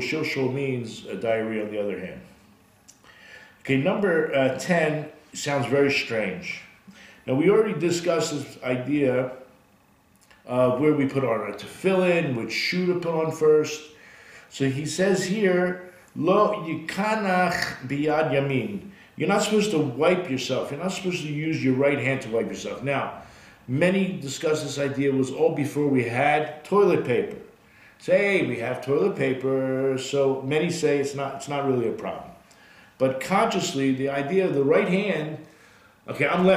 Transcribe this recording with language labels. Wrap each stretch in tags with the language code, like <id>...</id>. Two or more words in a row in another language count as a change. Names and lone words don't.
<en>Shilshul means diarrhea on the other hand. Okay, number 10 sounds very strange. Now, we already discussed this idea of where we put on our tefillin, which shoe to put on first. So he says here,</en> <he>לא יקנח ביד ימין.</he> <en>You're not supposed to wipe yourself. You're not supposed to use your right hand to wipe yourself. Now, many discuss this idea was all before we had toilet paper. Say, we have toilet paper, so many say it's not really a problem. But consciously, the idea of the right hand, okay, I'm left-handed.</en>